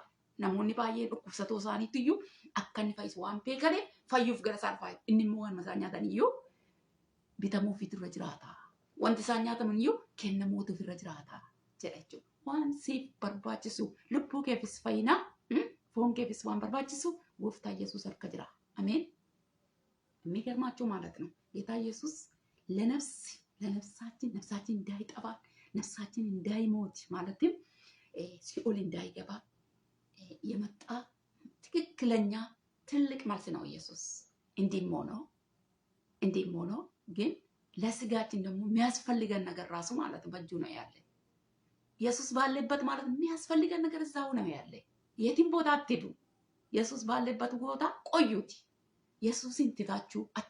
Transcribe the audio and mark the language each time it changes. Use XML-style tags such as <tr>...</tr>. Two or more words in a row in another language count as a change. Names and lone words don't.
<om>Namoonni baay'ee dhukkubsatoo isaaniitti iyyuu akka inni fayyisu waan beekaniif fayyuuf gara isaan fayyu. Inni immoo waan isaan nyaatan iyyuu bitamuuf irra jiraata. Wanti isaan nyaataman iyyuu kennamuutu irra jiraata jedha jechuudha. Waan siif barbaachisu lubbuu keefis fayyina, foon keefis waan barbaachisu Gooftaa Yesus harka jira. Ameen.</om> <am>የሚገርማችሁ ማለት ነው ጌታ ኢየሱስ ነፍሳችን እንዳይጠፋ ነፍሳችን እንዳይሞት ማለትም ሲኦል እንዳይገባ የመጣ ትክክለኛ ትልቅ መልስ ነው ኢየሱስ። እንዲህም ሆኖ ግን ለስጋችን ደግሞ የሚያስፈልገን ነገር ራሱ ማለት በእጁ ነው ያለ። ኢየሱስ ባለበት ማለት የሚያስፈልገን ነገር እዛው ነው ያለ። የትም ቦታ አትሄዱ። ኢየሱስ ባለበት ቦታ ቆዩት። ኢየሱስን ትታችሁ</am>